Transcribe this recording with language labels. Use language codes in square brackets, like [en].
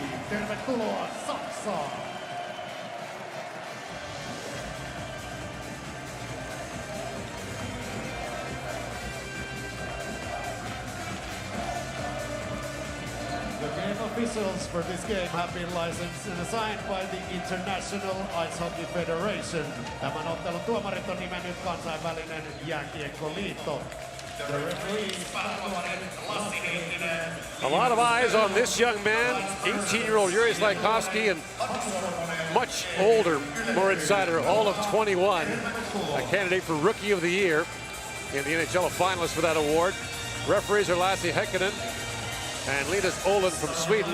[fi] Tervetuloa Saksaan. [en] The game officials for this game have been licensed and assigned by the International Ice Hockey Federation. [fi] Tämän ottelun tuomarit on nimennyt kansainvälinen jääkiekkoliitto. [en] The referees A lot of eyes on this young man, 18-year-old Yuri Slajkovsky, and much older Moritz Seider, all of 21, a candidate for Rookie of the Year in the NHL, a finalist for that award. Referees are Lassi Heikkinen and Linus Olin from Sweden.